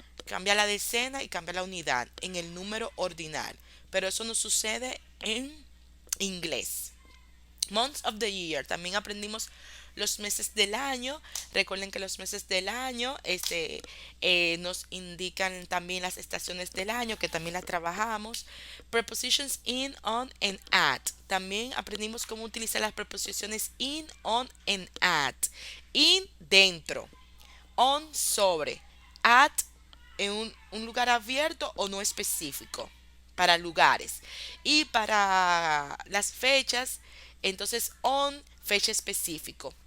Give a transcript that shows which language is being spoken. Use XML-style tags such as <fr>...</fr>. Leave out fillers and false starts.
<es>Cambia la decena y cambia la unidad en el número ordinal. Pero eso no sucede en inglés.</es> <en>Months of the year.</en> <es>También aprendimos los meses del año. Recuerden que los meses del año nos indican también las estaciones del año, que también las trabajamos.</es> <en>Prepositions in, on, and at.</en> <es>También aprendimos cómo utilizar las preposiciones in, on, and at. In, dentro. On, sobre. At, en un lugar abierto o no específico. Para lugares. Y para las fechas, entonces on, fecha específico.</es>